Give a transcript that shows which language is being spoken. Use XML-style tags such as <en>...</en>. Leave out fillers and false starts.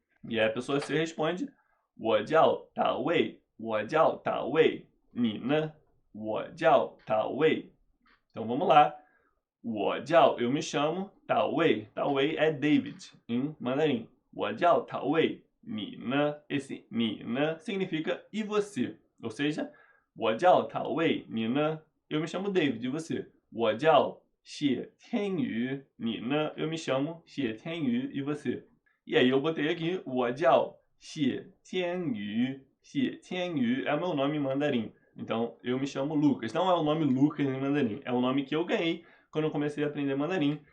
<pt>E aí a pessoa C responde,</pt> <zh>我叫大卫,我叫大卫,你呢? 我叫大卫.</zh> <pt>Então vamos lá. 我叫 eu me chamo 大卫. 大卫é David em mandarim.</pt> <zh>我叫大卫,你呢?</zh> <pt>Esse 你呢 significa e você. Ou seja,</pt> <zh>我叫大卫,你呢?</zh> <pt>Eu me chamo David, e você?</pt> <zh>我叫谢天宇,你呢?</zh> <pt>Eu me chamo 谢天宇, e você? E aí eu botei aqui</pt> <zh>我叫谢天宇.</zh> <pt>谢天宇 é o meu nome em mandarim. Então eu me chamo Lucas. Não é o nome Lucas em mandarim, é o nome que eu ganhei quando eu comecei a aprender mandarim.</pt>